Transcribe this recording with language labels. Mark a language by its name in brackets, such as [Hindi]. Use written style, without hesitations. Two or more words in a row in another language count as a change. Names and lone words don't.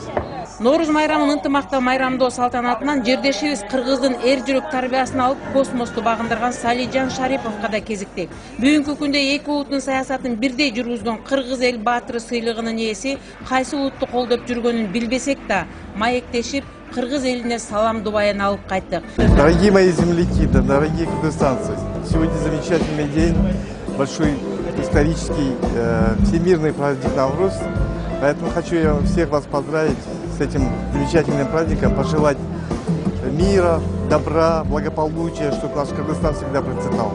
[Kyrgyz] Нооруз майрамын ынтымактуу майрамдоо салтанатынан жердешибиз кыргыздын эр жүрөк тарбиясын алып космосту багындырган Салижан Шариповго да кезиктик. Бүгүнкү күндө эки улуттун саясатын бирдей жүргүзгөн кыргыз эл баатыры сыйлыгынын ээси кайсы улутту колдоп жүргөнүн билбесек да, маектешип кыргыз элине салам дубайын алып кайттык. [Russian] Дорогие мои земляки, дорогие кыргызстанцы, сегодня замечательный день, большой исторический всемирный праздник Навруз. Поэтому хочу я всех вас поздравить с этим замечательным праздником, пожелать мира, добра, благополучия, чтобы наш Кыргызстан всегда процветал.